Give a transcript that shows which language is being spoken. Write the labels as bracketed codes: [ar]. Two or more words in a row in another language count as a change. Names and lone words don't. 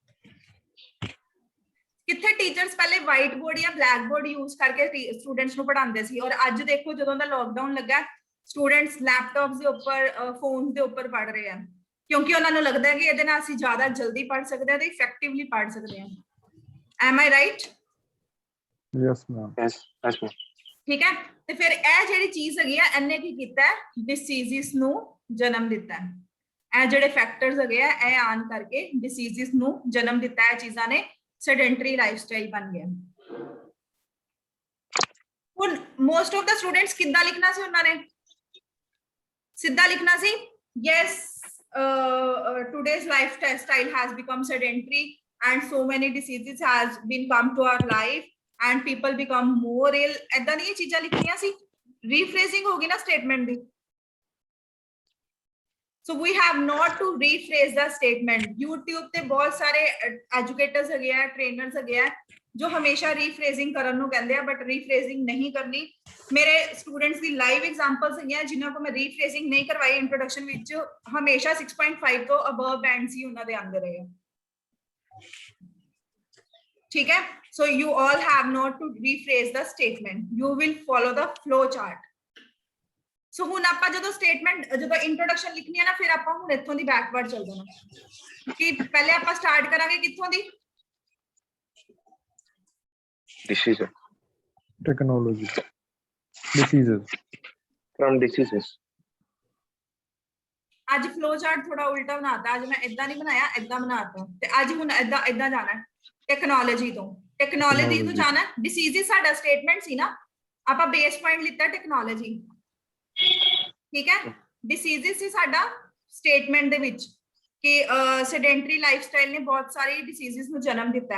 [pa] ਕਿੱਥੇ ਟੀਚਰਸ ਪਹਿਲੇ [en] white board [pa] ਜਾਂ [en] black board [pa] ਯੂਜ਼ ਕਰਕੇ ਸਟੂਡੈਂਟਸ ਨੂੰ ਪੜ੍ਹਾਉਂਦੇ ਸੀ ਔਰ ਅੱਜ ਦੇਖੋ ਜਦੋਂ ਦਾ ਲੋਕਡਾਊਨ ਲੱਗਾ ਸਟੂਡੈਂਟਸ ਲੈਪਟਾਪਸ ਦੇ ਉੱਪਰ ਫੋਨਸ ਦੇ ਉੱਪਰ ਪੜ੍ਹ ਰਹੇ ਆ ਕਿਉਂਕਿ ਉਹਨਾਂ ਨੂੰ ਲੱਗਦਾ ਹੈ ਕਿ ਇਹਦੇ ਨਾਲ ਅਸੀਂ ਜ਼ਿਆਦਾ ਜਲਦੀ ਪੜ੍ਹ ਸਕਦੇ ਹਾਂ ਤੇ ਇਫੈਕਟਿਵਲੀ ਪੜ੍ਹ ਸਕਦੇ ਹਾਂ [en] am I right Yes, ma'am. Yes, yes, ma'am. [pa] ਠੀਕ ਹੈ ਤੇ ਫਿਰ ਇਹ ਜਿਹੜੀ ਚੀਜ਼ ਹੈਗੀ ਆ ਇਹਨੇ ਕੀ ਕੀਤਾ ਹੈ ਡਿਸੀਜ਼ਸ ਨੂੰ ਜਨਮ ਦਿੱਤਾ ਹੈ ਇਹ ਜਿਹੜੇ ਫੈਕਟਰਸ ਹੈਗੇ ਆ ਇਹ ਆਨ ਕਰਕੇ ਡਿਸੀਜ਼ਸ ਨੂੰ ਜਨਮ ਦਿੱਤਾ ਹੈ ਚੀਜ਼ਾਂ ਨੇ [en] sedentary lifestyle [pa] ਬਣ ਗਿਆ ਹੁਣ [en] most of the students [pa] ਕਿੱਦਾਂ ਲਿਖਣਾ ਸੀ ਉਹਨਾਂ ਨੇ ਸਿੱਧਾ ਲਿਖਣਾ ਸੀ ਯੈਸ [en] today's lifestyle has become sedentary and so many diseases has been come to our life and people become more ill [pa] ਏਦਾਂ ਦੀਆਂ ਚੀਜ਼ਾਂ ਲਿਖਣੀਆਂ ਸੀ ਰੀਫਰੇਜ਼ਿੰਗ ਹੋ ਗਈ ਨਾ ਸਟੇਟਮੈਂਟ ਦੀ [en] so we have not to rephrase the statement [pa] youtube ਤੇ ਬਹੁਤ ਸਾਰੇ ਐਜੂਕੇਟਰਸ ਹੈਗੇ ਆ ਟ੍ਰੇਨਰਸ ਹੈਗੇ ਆ ਜੋ ਹਮੇਸ਼ਾ ਰੀਫਰੇਜ਼ਿੰਗ ਕਰਨ ਨੂੰ ਕਹਿੰਦੇ ਆ ਬਟ ਰੀਫਰੇਜ਼ਿੰਗ ਨਹੀਂ ਕਰਨੀ ਮੇਰੇ ਸਟੂਡੈਂਟਸ ਦੀ [en] live examples [pa] ਹੈਗੀਆਂ ਜਿਨ੍ਹਾਂ ਕੋ ਮੈਂ ਰੀਫਰੇਜ਼ਿੰਗ ਨਹੀਂ ਕਰਵਾਈ ਇੰਟਰੋਡਕਸ਼ਨ ਵਿੱਚ ਹਮੇਸ਼ਾ 6.5 ਤੋਂ [en] above band [pa] ਸੀ ਉਹਨਾਂ ਦੇ ਆਂਦੇ ਰਹੇ ਠੀਕ ਹੈ [en] so you all have not to rephrase the statement you will follow the flow chart [pa] so ਹੁਣ ਆਪਾਂ ਜਦੋਂ ਸਟੇਟਮੈਂਟ ਜਦੋਂ ਇੰਟਰੋਡਕਸ਼ਨ ਲਿਖਣੀ ਹੈ ਨਾ ਫਿਰ ਆਪਾਂ ਹੁਣ ਇੱਥੋਂ ਦੀ ਬੈਕਵਰਡ ਚੱਲ ਜਾਣਾ ਕਿ ਪਹਿਲੇ ਆਪਾਂ ਸਟਾਰਟ ਕਰਾਂਗੇ ਕਿੱਥੋਂ ਦੀ [en] Diseases. Technology. Diseases. From diseases. [pa] ਅੱਜ [en] flow chart [pa] ਥੋੜਾ ਉਲਟਾ ਬਣਾਤਾ ਅੱਜ ਮੈਂ ਇਦਾਂ ਨਹੀਂ ਬਣਾਇਆ ਇਦਾਂ ਬਣਾਤਾ ਤੇ ਅੱਜ ਹੁਣ ਇਦਾਂ ਜਾਣਾ ਟੈਕਨੋਲੋਜੀ ਤੋਂ ਜਾਣਾ ਡਿਸੀਜ਼ਸ ਸਾਡਾ ਸਟੇਟਮੈਂਟ ਸੀ ਨਾ ਆਪਾਂ ਬੇਸ ਪੁਆਇੰਟ ਲਿੱਤਾ ਟੈਕਨੋਲੋਜੀ ਠੀਕ ਹੈ ਡਿਸੀਜ਼ਸ ਸੀ ਸਾਡਾ ਸਟੇਟਮੈਂਟ ਦੇ ਵਿੱਚ ਕਿ [en] sedentary lifestyle [pa] ਨੇ ਬਹੁਤ ਸਾਰੇ ਡਿਸੀਜ਼ਸ ਨੂੰ ਜਨਮ ਦਿੱਤਾ